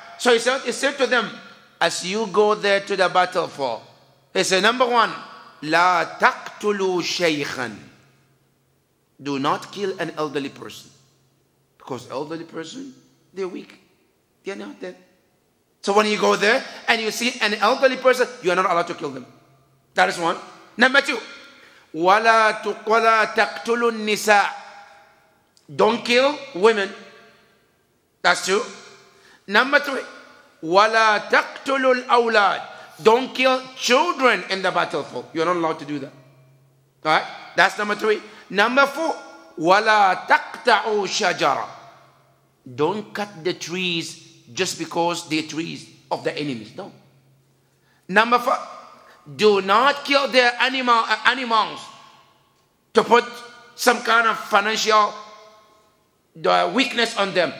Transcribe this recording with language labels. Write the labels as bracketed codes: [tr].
[en] So he said to them, as you go there to the battlefield, he said, number one, [ar] La taqtulu shaykhan. [en] Do not kill an elderly person. Because elderly person, they're weak. They're not dead. So when you go there and you see an elderly person, you are not allowed to kill them. That is one. Number two, [ar] وَلَا تَقْتُلُوا النِّسَاء. [en] Don't kill women. That's two. Number three, [ar] وَلَا تَقْتُلُوا الْأَوْلَادِ. [en] Don't kill children in the battlefield. You're not allowed to do that. Alright? That's number three. Number four, [ar] وَلَا تَقْتَعُوا شَجَرًا. [en] Don't cut the trees just because they're trees of the enemies. No. Number five, Do not kill their animals to put some kind of financial weakness on them.